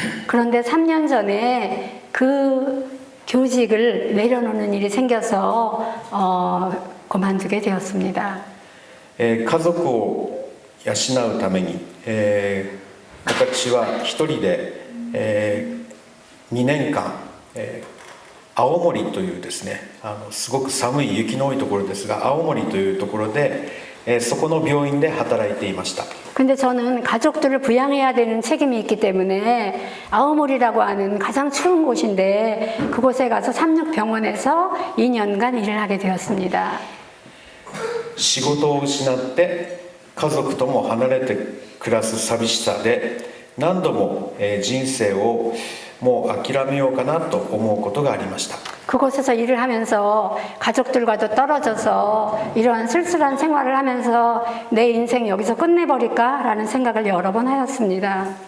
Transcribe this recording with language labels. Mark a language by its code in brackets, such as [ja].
[ko] 그런데 3년 전에 그 교직을 내려놓는 일이 생겨서 그만두게 되었습니다. [ja] 家族を養うために、私は一人で、2年間、青森というですね、すごく寒い雪の多いところですが青森というところで、そこの病院で働いていました。 [ko] 근데 저는 가족들을 부양해야 되는 책임이 있기 때문에 아오모리라고 하는 가장 추운 곳인데 그곳에 가서 삼육병원에서 2년간 일을 하게 되었습니다. [ja] 仕事を失って家族とも離れて暮らす寂しさで何度も、人生をもう諦めようかなと思うことがありました。 [ko] 그곳에서 일을 하면서 가족들과도 떨어져서 이러한 쓸쓸한 생활을 하면서 내 인생 여기서 끝내버릴까라는 생각을 여러 번 하였습니다.